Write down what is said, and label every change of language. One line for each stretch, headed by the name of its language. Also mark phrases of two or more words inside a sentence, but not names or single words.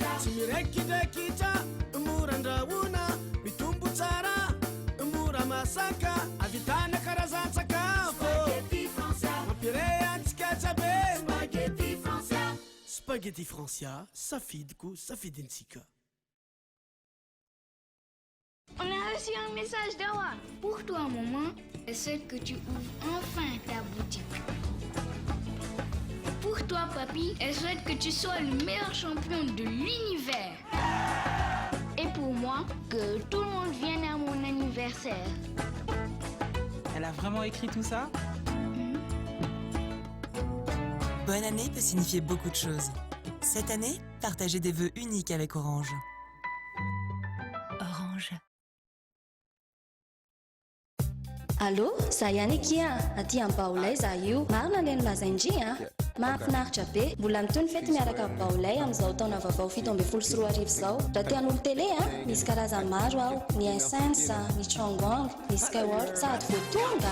Malagasy: Tsy mirekirekitra, mora andrahoana, mitombo tsara, mora masaka, avitana karazan-tsakafo. Spaghetti Francia. Mampire antsika jiaby, spaghetti Francia. Spaghetti Francia, safidiko, safidintsika.
French: On a reçu un message d'Awa. Pour toi, maman, je souhaite que tu ouvres enfin ta boutique. Pour toi, papy, je souhaite que tu sois le meilleur champion de l'univers. Et pour moi, que tout le monde vienne à mon anniversaire. Elle a vraiment écrit tout ça? Bonne année peut signifier beaucoup de choses. Cette année, partagez des vœux uniques avec Orange. Orange. Allô,
Malagasy: za ihany ekia aty amin'ny Baolay za io. Marina le nolazaindria. Mahafinaritra be. Mbola mitony fety miaraka Baolay amin'izao taona vaovao 7 sy 4 arivo zao. Raha tian'olo télé misy karazany maro ao. Ny Essence, ny Chongwang, ny Skyward, sady voatonga.